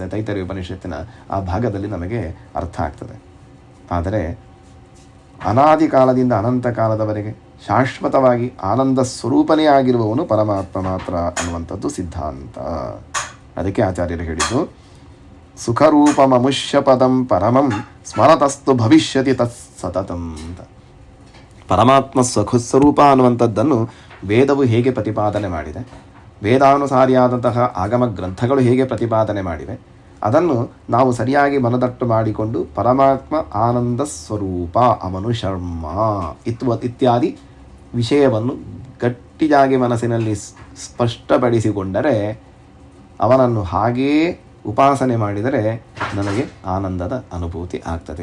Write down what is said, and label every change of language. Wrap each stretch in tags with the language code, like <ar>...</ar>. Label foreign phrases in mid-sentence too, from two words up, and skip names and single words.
<kn>ತೈತರೀಯ ಉಪನಿಷತ್ತಿನ ಆ ಭಾಗದಲ್ಲಿ ನಮಗೆ ಅರ್ಥ ಆಗ್ತದೆ. ಆದರೆ ಅನಾದಿ ಕಾಲದಿಂದ ಅನಂತ ಕಾಲದವರೆಗೆ ಶಾಶ್ವತವಾಗಿ ಆನಂದ ಸ್ವರೂಪನೇ ಆಗಿರುವವನು ಪರಮಾತ್ಮ ಮಾತ್ರ ಅನ್ನುವಂಥದ್ದು ಸಿದ್ಧಾಂತ. ಅದಕ್ಕೆ ಆಚಾರ್ಯರು ಹೇಳಿದ್ದು,</kn> <sa>ಸುಖರೂಪಮುಷ್ಯ ಪದಂ ಪರಮಂ ಸ್ಮರತಸ್ತು ಭವಿಷ್ಯತಿ ತತ್ ಸತತಂ.</sa> <kn>ಪರಮಾತ್ಮ ಸ್ವರೂಪ ಅನ್ನುವಂಥದ್ದನ್ನು ವೇದವು ಹೇಗೆ ಪ್ರತಿಪಾದನೆ ಮಾಡಿದೆ, ವೇದಾನುಸಾರಿಯಾದಂತಹ ಆಗಮ ಗ್ರಂಥಗಳು ಹೇಗೆ ಪ್ರತಿಪಾದನೆ ಮಾಡಿವೆ, ಅದನ್ನು ನಾವು ಸರಿಯಾಗಿ ಮನದಟ್ಟು ಮಾಡಿಕೊಂಡು ಪರಮಾತ್ಮ ಆನಂದ ಸ್ವರೂಪ, ಅವನು ಶರ್ಮ ಇತ್ಯಾದಿ ವಿಷಯವನ್ನು ಗಟ್ಟಿಯಾಗಿ ಮನಸ್ಸಿನಲ್ಲಿ ಸ್ಪಷ್ಟಪಡಿಸಿಕೊಂಡರೆ, ಅವನನ್ನು ಹಾಗೆಯೇ ಉಪಾಸನೆ ಮಾಡಿದರೆ ನನಗೆ ಆನಂದದ ಅನುಭೂತಿ ಆಗ್ತದೆ.</kn>